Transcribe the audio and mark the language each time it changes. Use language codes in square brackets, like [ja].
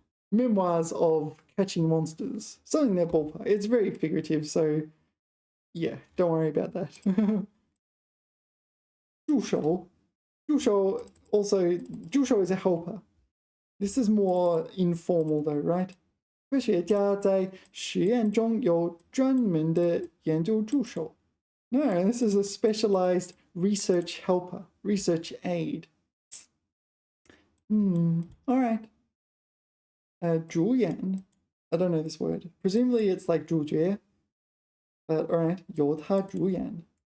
[en] Memoirs of catching monsters. Something in that ballpark. It's very figurative, so yeah, don't worry about that. 助手. 助手 also, 助手 is a helper. This is more informal though, right? [zh] 科学家在实验中有专门的研究助手. [en] No, this is a specialized research helper, research aid. All right. 主演.I don't know this word. Presumably it's like 主角. But all right, [zh] 由他主演.